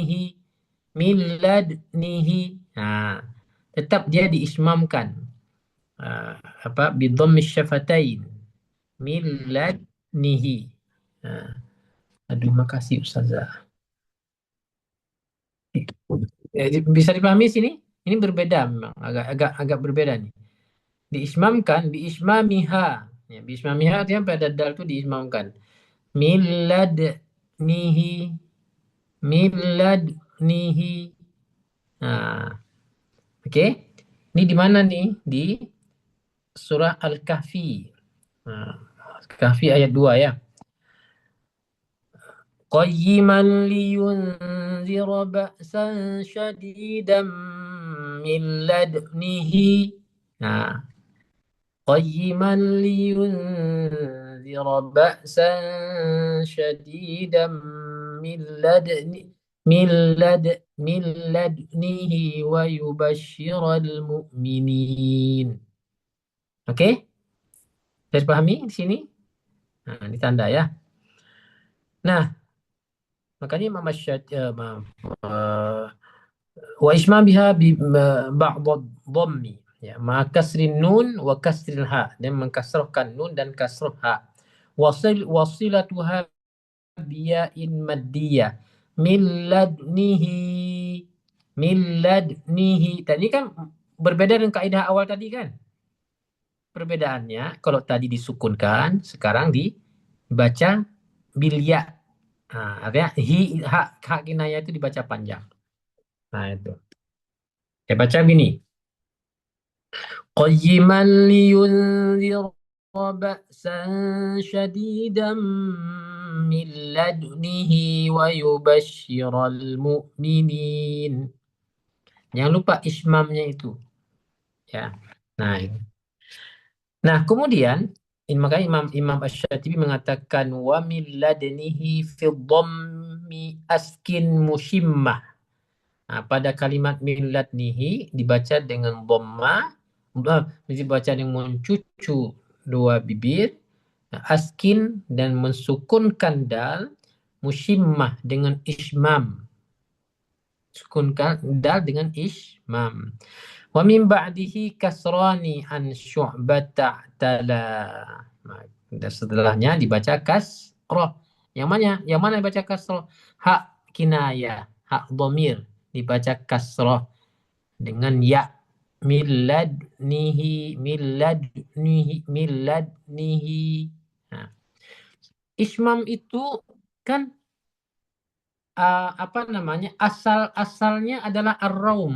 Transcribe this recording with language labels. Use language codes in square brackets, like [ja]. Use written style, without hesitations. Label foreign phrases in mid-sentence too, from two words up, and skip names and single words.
[id] milladnihi. Nah, tetap dia diismamkan. [ar] بضم شفتين. من لدنه. [id] Aduh, makasih Ustazah. Bisa dipahami sini? Ini berbeda memang, agak berbeda nih. Diismamkan, biismamiha. Ya, biismamiha artinya pada dal itu diismamkan. [ar] من لدنه من لدنه. [id] Nah, oke. Ini di mana nih? Di surah Al-Kahfi. Nah, Kahfi ayat 2 ya. [ar] قيما لينذر بأسا شديدا من لدنه. Nah, قيما لينذر بأسا شديدا من لدنه ويبشر المؤمنين. [id] Oke? Bisa dipahami di sini? Nah, ini tanda ya. Nah, makanya Imam [ar] وإشمامها بعد ضم يا مع كسر نون وكسر ها, [id] dan mengkasrahkan nun dan kasrah ha. [ar] وصلتها بياء مدية من لدنه. [id] Tadi kan berbeda dengan kaidah awal tadi kan. Perbedaannya kalau tadi disukunkan, sekarang dibaca bilya. Nah, artinya hak kinayah itu dibaca panjang. Nah, itu. Saya baca gini. [ar] قيما لينذر بأسا شديدا من لدنه ويبشر المؤمنين. [id] Jangan lupa ismamnya itu. Ya. Nah, kemudian makanya Imam Asy-Syatibi mengatakan [ar] ومن لدنه في ضم أسكن مشما. [id] Nah, pada kalimat [ar] من لدنه [id] dibaca dengan dhamma, dibaca dengan mencucu dua bibir, askin dan mensukunkan dal, musyimmah dengan ismam. Sukunkan dal dengan ismam. [ar] ومن بعده كسران عن شعبة تلا. [id] Dan setelahnya dibaca kasrah. Yang mana? Yang mana dibaca kasrah? Hak kinayah, hak dhamir dibaca kasrah dengan ya. [ar] من لدنه. [id] Nah, ismam itu kan asalnya adalah ar-raum.